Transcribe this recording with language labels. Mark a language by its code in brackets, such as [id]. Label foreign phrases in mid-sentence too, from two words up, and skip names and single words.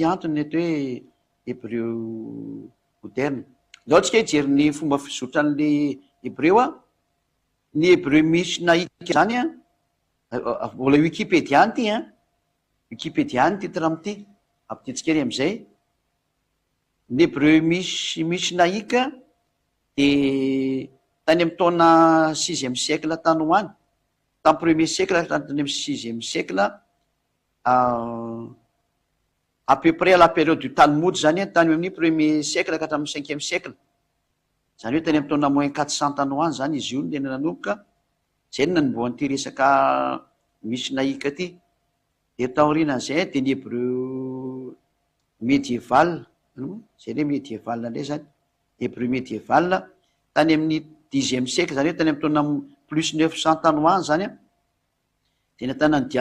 [mg] antony eto hoe hebreo moderne zao tsika hijery ny fomba fizotran'le hebreo a ny hebreo misy naika zany a mbola Wikipédia any ty a Wikipédia any titre amity ampititsika ery amizay ny hebreo misy naika de tany amy taona 6e siècle tany hoany tamy [fr] premier siècle [mg] tany amy 6e siècle [fr] à peu près à la période du Talmud [mg] zany tany amin'ny [fr] premier siècle [mg] ka hatramin'ny 5e siècle zany hoe tany amy taona moins 400 tany hoany zany izy io tena nanomboka zay no nanomboany ty resaka misy naika ty de taorianan'izay de ny hebreo médiéval zay le médiéval ndray zany hebreo médiéval tany amin'ny 10e siècle zany hoe tany amy taona plus 900 tany hoany zany a de natana ny